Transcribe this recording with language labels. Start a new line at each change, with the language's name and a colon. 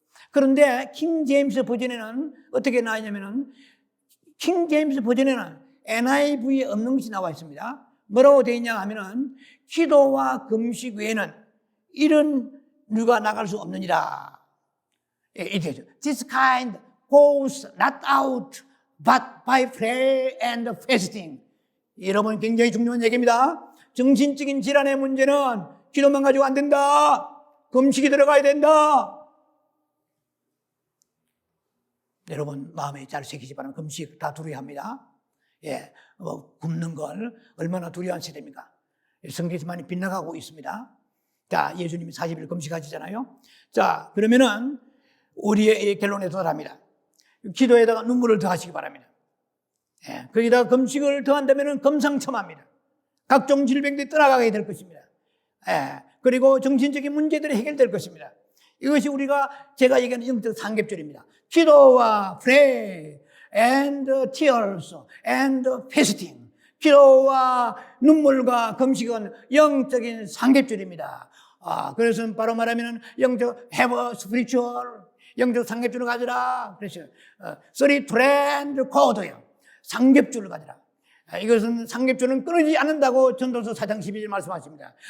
Korean: 그런데 킹 제임스 버전에는 어떻게 나왔냐면은 킹 제임스 버전에는 NIV에 없는 것이 나와 있습니다. 뭐라고 되어 있냐 하면은 기도와 금식 외에는 이런 류가 나갈 수 없느니라. 이렇게 되죠.
English: This kind goes not out but by prayer and fasting.
Korean: 여러분 굉장히 중요한 얘기입니다. 정신적인 질환의 문제는 기도만 가지고 안 된다. 금식이 들어가야 된다. 여러분 마음에 잘 새기지 바랍니다. 금식 다 두려워합니다. 예, 굶는 걸 얼마나 두려워한 세대입니까? 성경에서 많이 빗나가고 있습니다. 자, 예수님이 40일 금식하시잖아요. 자, 그러면은 우리의 결론에 도달합니다. 기도에다가 눈물을 더하시기 바랍니다. 예, 거기다가 금식을 더한다면은 금상첨화입니다. 각종 질병들이 떠나가게 될 것입니다. 예, 그리고 정신적인 문제들이 해결될 것입니다. 이것이 제가 얘기하는 영적 삼겹줄입니다. 기도와
English: pray and tears and fasting.
Korean: 기도와 눈물과 금식은 영적인 삼겹줄입니다. 그래서 바로 말하면 영적
English: have a spiritual
Korean: 영적 삼겹줄을 가지라. 그래서 32 and code요. 삼겹줄을 가지라. 이것은 삼겹줄은 끊어지지 않는다고 전도서 4장 12절 말씀하십니다.